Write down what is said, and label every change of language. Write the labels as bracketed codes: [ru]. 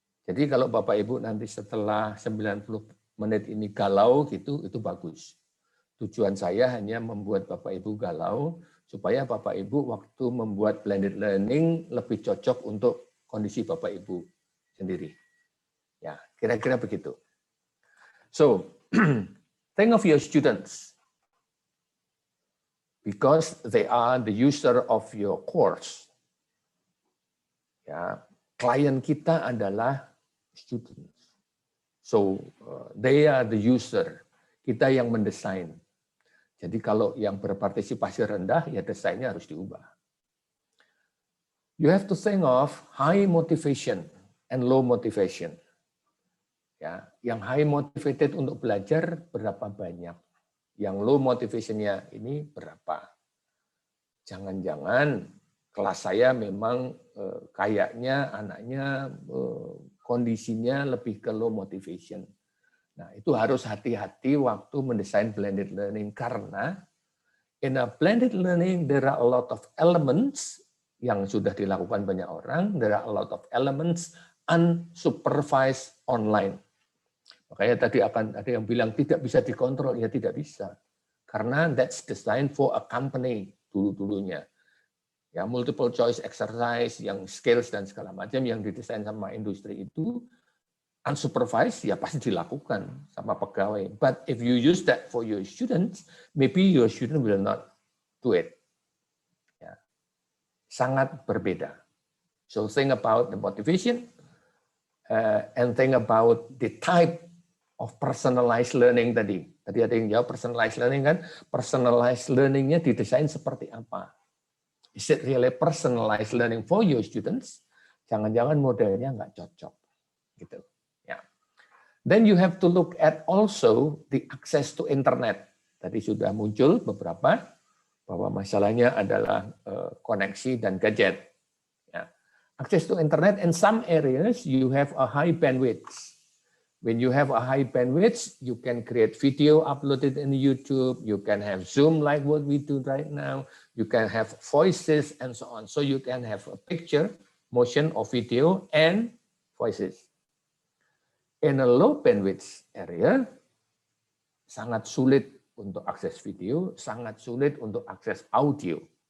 [id] Jadi kalau Bapak Ibu nanti setelah 90 menit ini galau gitu, itu bagus. Tujuan saya hanya membuat Bapak Ibu galau, supaya Bapak Ibu waktu membuat blended learning lebih cocok untuk kondisi Bapak Ibu sendiri. Ya, kira-kira begitu. [en] So, think of your students. Because they are the user of your course. [id] Ya, klien kita adalah students. [en] So they are the user. [id] Kita yang mendesain. Jadi kalau yang berpartisipasi rendah, ya desainnya harus diubah. [en] You have to think of high motivation and low motivation. [id] Ya, yang high motivated untuk belajar berapa banyak? Yang low motivation-nya ini berapa? Jangan-jangan kelas saya memang kayaknya anaknya kondisinya lebih ke low motivation. Nah, itu harus hati-hati waktu mendesain blended learning, karena [en] in a blended learning there are a lot of elements [id] yang sudah dilakukan banyak orang, [en] there are a lot of elements unsupervised online. [id] Makanya tadi akan ada yang bilang tidak bisa dikontrol, ya tidak bisa. [en] Karena that's designed for a company dulu-dulunya. [id] Ya, multiple choice exercise, yang skills dan segala macam yang didesain sama industri itu unsupervised, ya pasti dilakukan sama pegawai. [en] But if you use that for your students, maybe your student will not do it. Ya. [id] Sangat berbeda. [en] So think about the motivation and think about the type of personalized learning tadi. [id] Tadi ada yang jawab personalized learning kan? Personalized learning-nya didesain seperti apa? [en] Is it really personalized learning for your students? [id] Jangan-jangan modelnya nggak cocok. Gitu. Ya. [en] Then you have to look at also the access to internet. [id] Tadi sudah muncul beberapa, bahwa masalahnya adalah koneksi dan gadget. Ya. [en] Access to internet, in some areas you have a high bandwidth. When you have a high bandwidth, you can create video uploaded in YouTube, you can have Zoom like what we do right now, you can have voices and so on. So you can have a picture, motion or video, and voices. In a low bandwidth area, [id] sangat sulit untuk akses video, sangat sulit untuk akses audio.